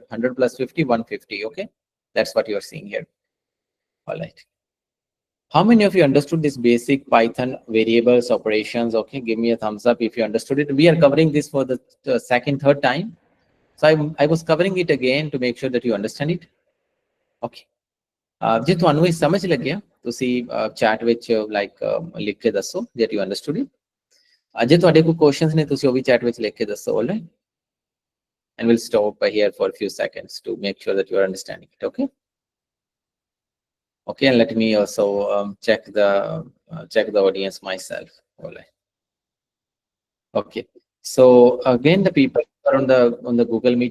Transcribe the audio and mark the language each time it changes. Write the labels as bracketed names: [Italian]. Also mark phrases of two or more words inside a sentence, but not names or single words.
[English] 100 plus 50, 150, okay? That's what you're seeing here. All right. How many of you understood this basic Python variables operations? Okay, give me a thumbs up if you understood it. We are covering this for the second, third time. So I was covering it again to make sure that you understand it. [Punjabi] Okay. ਜੇ ਤੁਹਾਨੂੰ ਇਹ ਸਮਝ ਲੱਗਿਆ ਤੁਸੀਂ ਚੈਟ ਵਿੱਚ ਲਾਈਕ ਲਿਖ ਕੇ ਦੱਸੋ [English] that you understood it. [Punjabi] ਜੇ ਤੁਹਾਡੇ ਕੋਈ ਕੁਐਸਚਨਸ ਨੇ ਤੁਸੀਂ ਉਹ ਵੀ ਚੈਟ ਵਿੱਚ ਲਿਖ ਕੇ ਦੱਸੋ, [English] all right? And we'll stop here for a few seconds to make sure that you are understanding it, okay? Okay, and let me also check the audience myself. All right. Okay. So again, the people are on the Google Meet.